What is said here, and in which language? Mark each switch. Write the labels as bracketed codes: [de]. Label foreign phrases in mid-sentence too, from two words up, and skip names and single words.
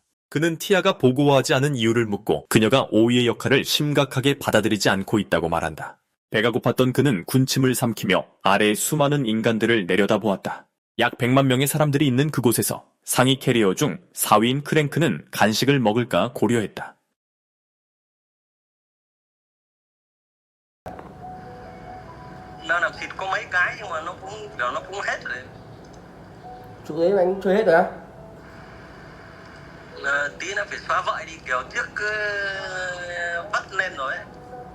[ko] 그는 티아가 보고하지 않은 이유를 묻고 그녀가 오이의 역할을 심각하게 받아들이지 않고 있다고 말한다. 배가 고팠던 그는 군침을 삼키며 아래의 수많은 인간들을 내려다보았다. 약 100만 명의 사람들이 있는 그곳에서 상위 캐리어 중 4위인 크랭크는 간식을 먹을까 고려했다. [vi] Nó làm thịt có mấy cái nhưng mà nó cũng hết rồi. Chỗ đấy mà anh chơi hết rồi á? Tí nó phải xóa vợi đi kiểu trước cứ vắt lên rồi ấy.